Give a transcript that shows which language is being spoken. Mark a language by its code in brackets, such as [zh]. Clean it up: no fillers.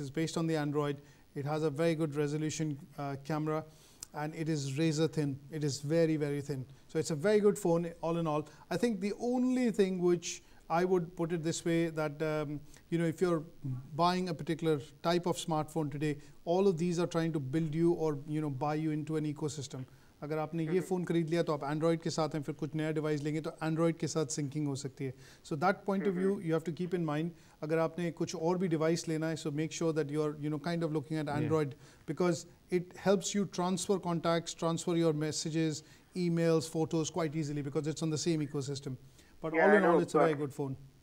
[en] It's based on the Android. It has a very good resolution camera, and it is razor thin. It is very, very thin. So it's a very good phone all in all. I think the only thing which I would put it this way that if you're buying a particular type of smartphone today, all of these are trying to build you or buy you into an ecosystem. [hi] अगर आपने ये phone खरीद लिया तो आप Android के साथ हैं, फिर कुछ नया डिवाइस लेंगे तो Android के साथ सिंकिंग हो सकती है. [en] So that point of view you have to keep in mind. [hi] अगर आपने कुछ और भी डिवाइस लेना है, [en] so make sure that you're kind of looking at Android because it helps you transfer contacts, transfer your messages, emails, photos quite easily because it's on the same ecosystem. But all in all, it's a very good phone.